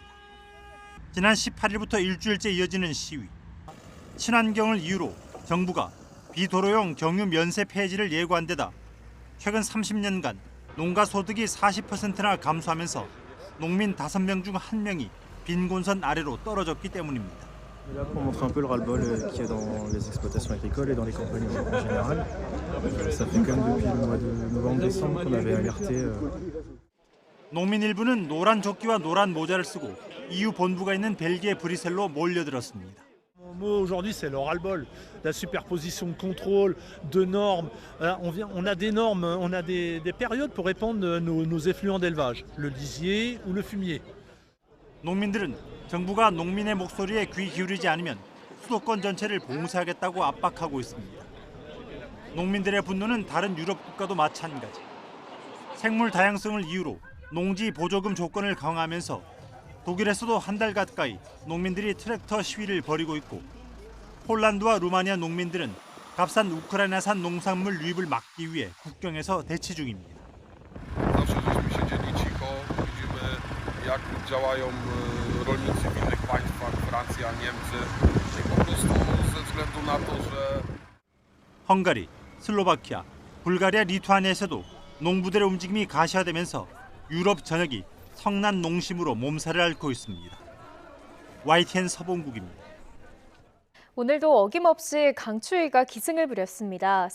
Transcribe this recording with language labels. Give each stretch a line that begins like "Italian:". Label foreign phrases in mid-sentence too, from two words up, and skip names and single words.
Korean: 지난 18일부터 일주일째 이어지는 시위. 친환경을 이유로 정부가 비도로용 경유 면세 폐지를 예고한 데다 최근 30년간 농가 소득이 40%나 감소하면서 농민 5명 중 1명이 빈곤선 아래로 떨어졌기 때문입니다.
French: Là pour montrer un peu le ras-le-bol qu'il y a dans les exploitations agricoles et dans les campagnes en général. Ça fait quand même depuis le mois de novembre-décembre qu'on avait alerté.
Korean: 농민 일부는 노란 조끼와 노란 모자를 쓰고 EU 본부가 있는 벨기에 브뤼셀로 몰려들었습니다.
French: Aujourd'hui, c'est le ras-le-bol, la superposition de contrôle, de normes. On a des normes, on a des périodes pour répandre nos effluents d'élevage, le lisier ou le fumier.
Korean: 농민들은 정부가 농민의 목소리에 귀 기울이지 않으면 수도권 전체를 봉쇄하겠다고 압박하고 있습니다. 농민들의 분노는 다른 유럽 국가도 마찬가지. 생물 다양성을 이유로 농지 보조금 조건을 강화하면서 독일에서도 한 달 가까이 농민들이 트랙터 시위를 벌이고 있고 폴란드와 루마니아 농민들은 값싼 우크라이나산 농산물 유입을 막기 위해 국경에서 대치 중입니다.
Polish: Zawsze żeśmy siedzieli cicho, widzimy jak działają rolnicy w innych państwach, Francja, Niemcy i po prostu ze względu na to, że
Korean: 헝가리, 슬로바키아, 불가리아, 리투아니아에서도 농부들의 움직임이 가시화되면서 유럽 전역이 성난 농심으로 몸살을 앓고 있습니다. YTN 서봉국입니다. 오늘도 어김없이 강추위가 기승을 부렸습니다.